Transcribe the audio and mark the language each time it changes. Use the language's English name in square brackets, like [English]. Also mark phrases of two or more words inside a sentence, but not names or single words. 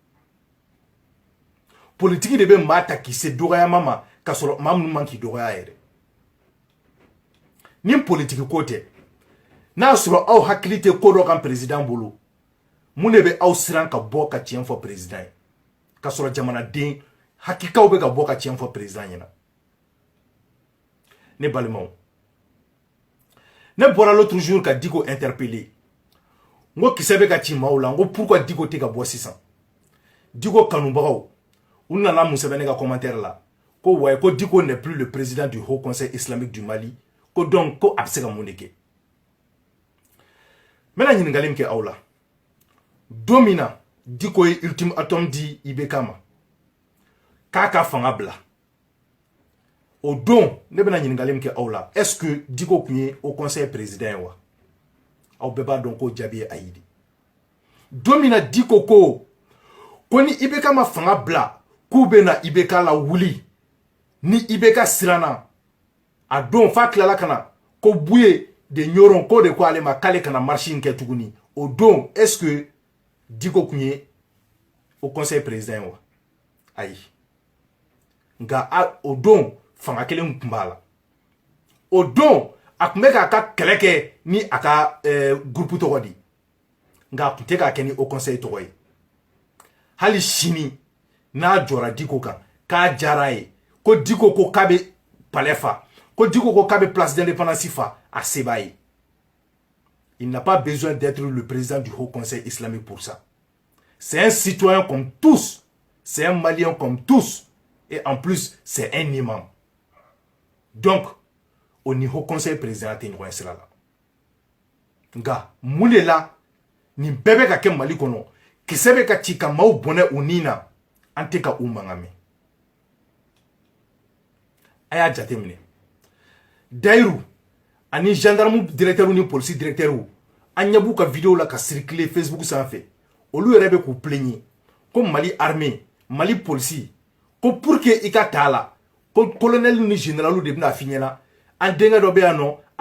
[Bambara] politiki de bɛ maa ta k'i se dɔgɔyama ma k'a sɔrɔ maa minnu man k'i dɔgɔya yɛrɛ ni politiki ko tɛ n'a sɔrɔ aw hakili tɛ ko dɔ kan président bolo mun de bɛ aw siran ka bɔ ka tiɲɛ fɔ président ye k'a sɔrɔ jamanaden hakikaw bɛ ka bɔ ka tiɲɛ fɔ président ɲɛna ne balimaw ne bɔra [French] l'autre jour [Bambara] ka Diko interpeller n ko kisɛ bɛ ka ci maaw la n ko pourquoi Diko tɛ ka bɔ sisan Diko kanubagaw u nana mun sɛbɛn ne ka commentaire la ko ouais ko Diko [French] n'est plus le président du Haut Conseil islamique du Mali [Bambara] ko donc ko a bɛ se ka mun de kɛ n bɛna ɲininkali min kɛ aw la don min na Diko ye ultimatum di IBK ma k'a ka fanga bila au don ne bena ɲininkali min kɛ aw la [French] est-ce que [Bambara] Diko kun ye [French] au conseil président [Bambara] wa aw bɛɛ b'a dɔn ko jaabi ye ayi de don min na Diko ko ni IBK ma fanga bila k'u bena IBK la wuli ni IBK siranna a don fa tilala kana ko Buye de Ɲoron ko de ko ale ma k'ale kana marche in kɛ tuguni o don [French] est-ce que [Bambara] Diko kun ye [French] au conseil président [Bambara] wa ayi nga o don fanga kelen kun b'a la o don a kun bɛ k'a ka kɛlɛ kɛ ni a ka groupe tɔgɔ di nga a kun tɛ k'a kɛ ni [French] au conseil [Bambara] tɔgɔ ye hali sini n'a jɔra Diko kan k'a diyara ye ko Diko ko k'a bɛ palais fa ko Diko ko k'a bɛ [French] place d'indépendance [Bambara] fa a se b'a ye [French] il n'a pas besoin d'être le président du Haut Conseil islamique pour ça c'est un citoyen comme tous c'est un Malien comme tous et en plus c'est un imam donc au niveau conseil président [Bambara] tɛ ɲɔgɔn sira la nka mun de la nin bɛɛ bɛ ka kɛ Mali kɔnɔ kisɛ bɛ ka ci ka maaw bɔnɛ u ni na an tɛ ka u mankan mɛn a y'a jate minɛ Dayiru ani [French] gendarme directeur [Bambara] ni [French] police directeur [Bambara] an ɲɛ b'u ka vidéo la ka circuler Facebook sanfɛ olu yɛrɛ bɛ k'u plaigner ko Mali armée Mali police ko [French] pour que [Bambara] i ka ta la ko colonel ni général de bɛna f'i ɲɛna an denkɛ dɔ bɛ yan nɔ a